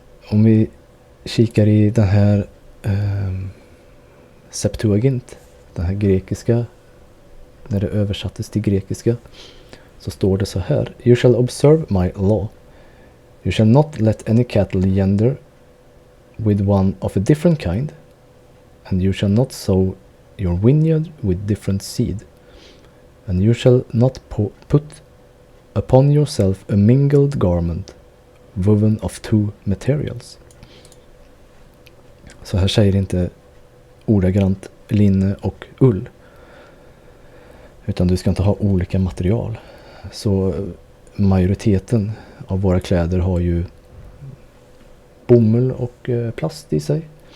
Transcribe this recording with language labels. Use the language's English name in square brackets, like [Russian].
[Swedish] Om vi kikar i den här Septuagint, den här grekiska, när det översattes till grekiska, så står det så här: [English] You shall observe my law. You shall not let any cattle gender with one of a different kind, and you shall not sow your vineyard with different seed, and you shall not put upon yourself a mingled garment woven of two materials. [Swedish] Så här säger inte ordagrant linne och ull, utan du ska inte ha olika material. Så majoriteten av våra kläder har ju bomull och plast i sig.